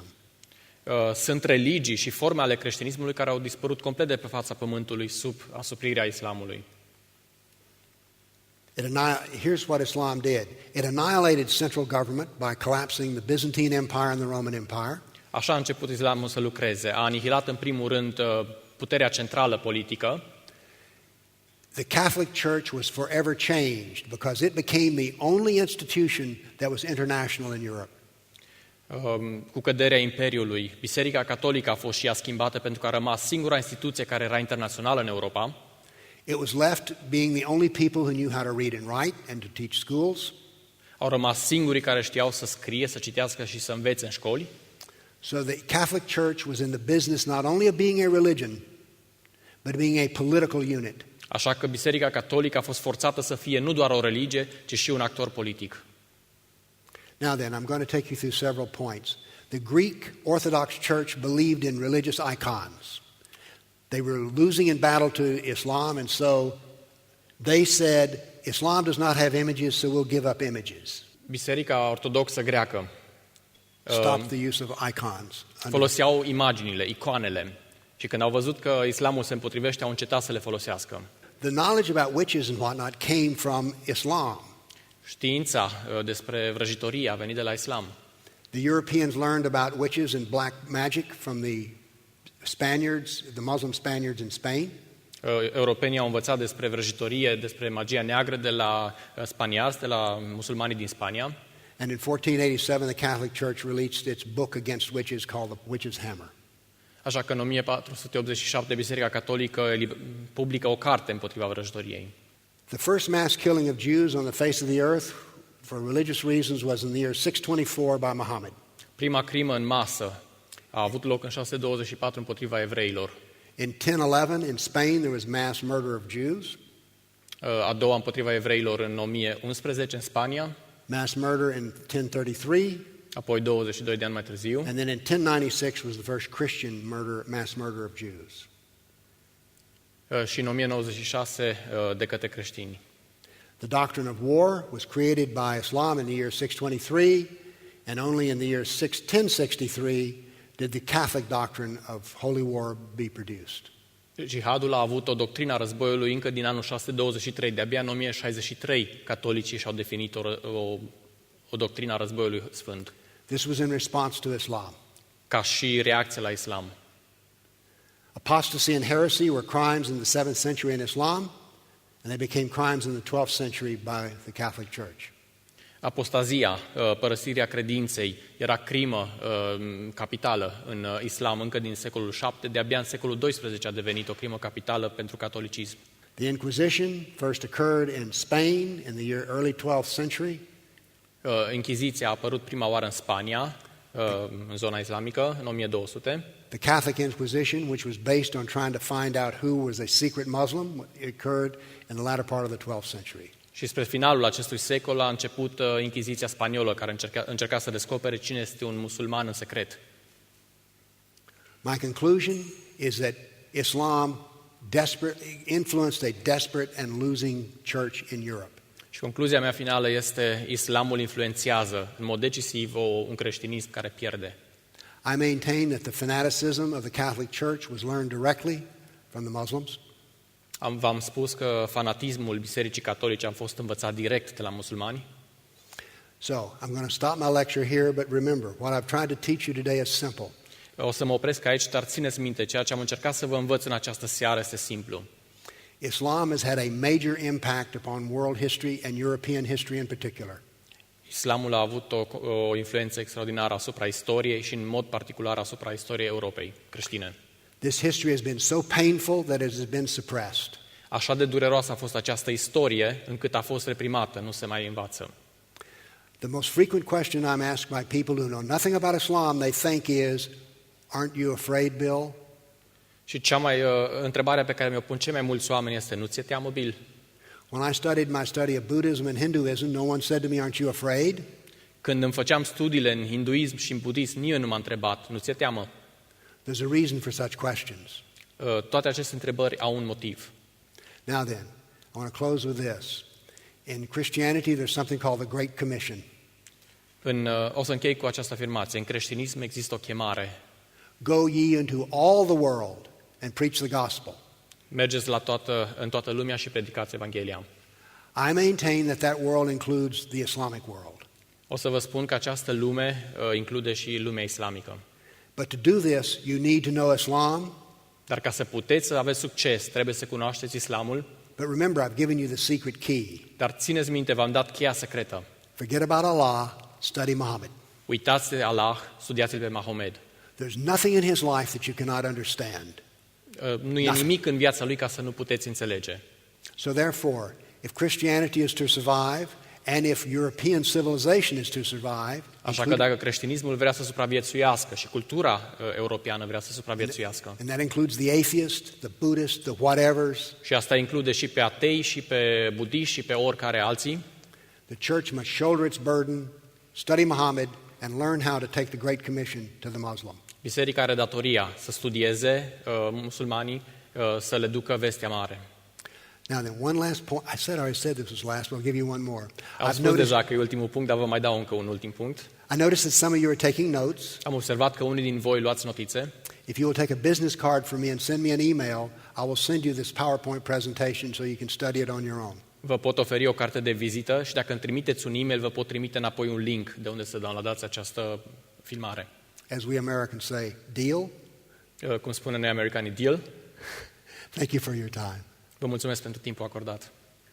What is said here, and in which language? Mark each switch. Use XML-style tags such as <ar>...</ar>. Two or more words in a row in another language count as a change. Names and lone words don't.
<ro>Sunt religii și forme ale creștinismului care au dispărut complet de pe fața pământului sub asuprirea islamului.</ro> <en>Here's what Islam did. It annihilated central government by collapsing the Byzantine Empire and the Roman Empire.</en> <ro>Așa a început islamul să lucreze. A anihilat în primul rând puterea centrală politică.</ro> <en>The Catholic Church was forever changed because it became the only institution that was international in Europe.</en> <ro>Cu căderea Imperiului, Biserica Catolică a fost și ea schimbată pentru că a rămas singura instituție care era internațională în Europa.</ro> <en>It was left being the only people who knew how to read and write and to teach schools.</en> <ro>Au rămas singurii care știau să scrie, să citească și să învețe în școli.</ro> <en>So the Catholic Church was in the business not only of being a religion, but being a political unit.</en> <ro>Așa că Biserica Catolică a fost forțată să fie nu doar o religie, ci și un actor politic.</ro> <en>Now then, I'm going to take you through several points. The Greek Orthodox Church believed in religious icons. They were losing in battle to Islam, and so they said, Islam does not have images, so we'll give up images.</en> <ro>Biserica Ortodoxă greacă</ro> <en>Stop the use of icons.</en> <ro>foloseau imaginile, icoanele. Și când au văzut că islamul se împotrivește, au încetat să le folosească.</ro> <en>The knowledge about witches and whatnot came from Islam.</en> <ro>Știința despre vrăjitorie a venit de la islam.</ro> <en>The Europeans learned about witches and black magic from the Spaniards, the Muslim Spaniards in Spain.</en> <ro>Europenii au învățat despre vrăjitorie, despre magia neagră de la spaniarzi, de la musulmanii din Spania.</ro> <en>And in 1487 the Catholic Church released its book against witches called The Witch's Hammer.</en> <ro>Așa că în 1487 Biserica Catolică publică o carte împotriva vrăjitoriei.</ro> <en>The first mass killing of Jews on the face of the earth for religious reasons was in the year 624 by Muhammad.</en> <ro>Prima crimă în masă a avut loc în 624 împotriva evreilor.</ro> <en>In 1011 in Spain there was mass murder of Jews.</en> <ro>A doua împotriva evreilor în 1011 în Spania.</ro> <en>Mass murder in 1033.</en> <ro>Apoi 22 de ani mai târziu.</ro> <en>And then in 1096 was the first Christian mass murder of Jews.</en> <ro>Și în 1096 de către creștini.</ro> <en>The doctrine of war was created by Islam in the year 623, and only in the year 1063 did the Catholic doctrine of holy war be produced.</en> <ro>Jihadul a avut o doctrină a războiului încă din anul 623. De-abia în 1063 catolicii și-au definit o doctrină a războiului sfânt.</ro> <en>This was in response to Islam.</en> <ro>Ca și reacție la islam.</ro> <en>Apostasy and heresy were crimes in the 7th century in Islam, and they became crimes in the 12th century by the Catholic Church.</en> <ro>Apostazia, părăsirea credinței, era crimă capitală în islam încă din secolul VII, de-abia în secolul XII a devenit o crimă capitală pentru catolicism.</ro> <en>The Inquisition first occurred in Spain in the early 12th century.</en> <ro>Inchiziția a apărut prima oară în Spania, în zona islamică, în 1200.</ro> <en>The Catholic Inquisition, which was based on trying to find out who was a secret Muslim, occurred in the latter part of the 12th century.</en> <ro>Și spre finalul acestui secol a început Inchiziția spaniolă, care încerca să descopere cine este un musulman în secret.</ro> <en>My conclusion is that Islam influenced a desperate and losing church in Europe.</en> <ro>Și concluzia mea finală este: islamul influențează în mod decisiv un creștinism care pierde.</ro> <en>I maintain that the fanaticism of the Catholic Church was learned directly from the Muslims.</en> <ro>V-am spus că fanatismul Bisericii Catolice a fost învățat direct de la musulmani.</ro> <en>So, I'm going to stop my lecture here, but remember, what I've tried to teach you today is simple.</en> <ro>O să mă opresc aici, dar țineți minte, ceea ce am încercat să vă învăț în această seară este simplu.</ro> <en>Islam has had a major impact upon world history and European history in particular.</en> <ro>Islamul a avut o influență extraordinară asupra istoriei și în mod particular asupra istoriei Europei creștine.</ro> <en>This history has been so painful that it has been suppressed.</en> <ro>Așa de dureroasă a fost această istorie, încât a fost reprimată, nu se mai învață.</ro> <en>The most frequent question I'm asked by people who know nothing about Islam, they think is, aren't you afraid, Bill?</en> <ro>Și întrebarea pe care mi-o pun cei mai mulți oameni este: nu ți-e teamă, Bill?</ro> <en>When I studied my study of Buddhism and Hinduism, no one said to me, aren't you afraid?</en> <ro>Când îmi făceam studiile în hinduism și în budism, nimeni nu m-a întrebat: nu ți-e teamă?</ro> <en>There's a reason for such questions.</en> <ro>Toate aceste întrebări au un motiv.</ro> <en>Now then, I want to close with this. In Christianity, there's something called the Great Commission.</en> <ro>O să închei cu această afirmație. În creștinism există o chemare.</ro> <en>Go ye into all the world and preach the gospel.</en> <ro>Mergeți în toată lumea și predicați Evanghelia.</ro> <en>I maintain that that world includes the Islamic world.</en> <ro>O să vă spun că această lume include și lumea islamică.</ro> <en>But to do this, you need to know Islam.</en> <ro>Dar ca să puteți să aveți succes, trebuie să cunoașteți islamul.</ro> <en>But remember, I've given you the secret key.</en> <ro>Dar țineți minte, v-am dat cheia secretă.</ro> <en>Forget about Allah, study Muhammad.</en> <ro>Uitați de Allah, studiați-l pe Mahomed.</ro> <en>There's nothing in his life that you cannot understand.</en> <ro>Nu e nimic în viața lui ca să nu puteți înțelege.</ro> <en>So therefore, if Christianity is to survive, and if European civilization is to survive,</en> <ro>Așa că dacă creștinismul vrea să supraviețuiască și cultura europeană vrea să supraviețuiască,</ro> <en>and that includes the atheist, the Buddhist, the whatevers,</en> <ro>și asta include și pe atei, și pe budiști, și pe oricare alții,</ro> <en>the church must shoulder its burden, study Muhammad, and learn how to take the Great Commission to the Muslim.</en> <ro>biserica are datoria să studieze musulmanii, să le ducă vestea mare.</ro> <en>Now then, one last point. I already said this was last, but I'll give you one more.</en> <ro>Am spus deja că e ultimul punct, dar vă mai dau încă un ultim punct.</ro> <en>I noticed that some of you are taking notes.</en> <ro>Am observat că unii din voi luați notițe.</ro> <en>If you will take a business card from me and send me an email, I will send you this PowerPoint presentation so you can study it on your own.</en> <ro>Vă pot oferi o carte de vizită și dacă îmi trimiteți un e-mail, vă pot trimite înapoi un link de unde să downloadați această filmare.</ro> <en>As we Americans say, deal?</en> <ro>Cum spune noi americanii, deal.</ro> <en>Thank you for your time.</en> <ro>Vă mulțumesc pentru timpul acordat.</ro>